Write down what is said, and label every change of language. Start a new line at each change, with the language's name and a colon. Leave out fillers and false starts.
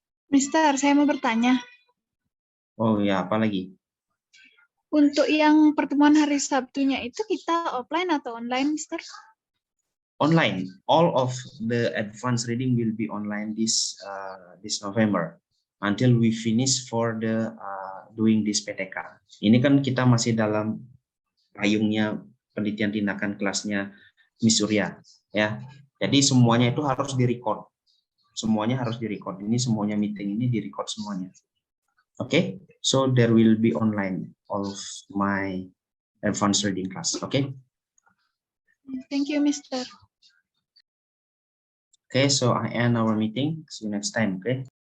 Indonesian: Mister, saya mau bertanya. Oh ya, apa lagi? Untuk yang pertemuan hari Sabtunya itu kita offline atau online, Mister?
English: Online. All of the advanced reading will be online this November until we finish for the doing this PTK.
Indonesian: Ini kan kita masih dalam payungnya penelitian tindakan kelasnya Miss Surya, ya. Jadi semuanya itu harus direcord. Semuanya harus direcord. Ini semuanya meeting ini direcord semuanya.
English: Okay, so there will be online all of my advanced reading class. Okay. Thank you, Mister. Okay, so I end our meeting. See you next time. Okay.